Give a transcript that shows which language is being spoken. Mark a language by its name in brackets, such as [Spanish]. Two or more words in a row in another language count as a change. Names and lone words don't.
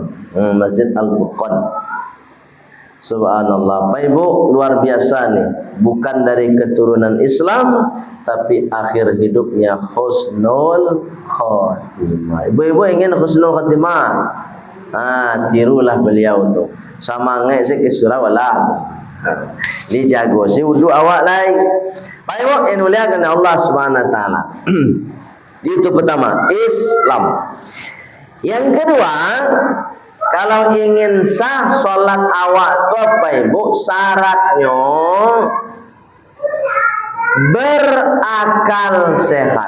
[Indonesian] Masjid Al-Furqan. Subhanallah. Pak ibu luar biasa nih. Bukan dari keturunan Islam, tapi akhir hidupnya [Arabic] husnul khatimah. [Indonesian] Ibu-ibu ingin [Arabic] husnul khatimah? [Indonesian] Tirulah beliau tu. Sama ngai saya ke surau lah. [Minangkabau] Ni jago si wudu awak lai. Pak ibu yang muliakan Allah [Arabic] Subhanahu wa taala. [Indonesian] Itu pertama, Islam. Yang kedua, kalau ingin sah solat awak tu apa ibu? Syaratnya berakal sehat.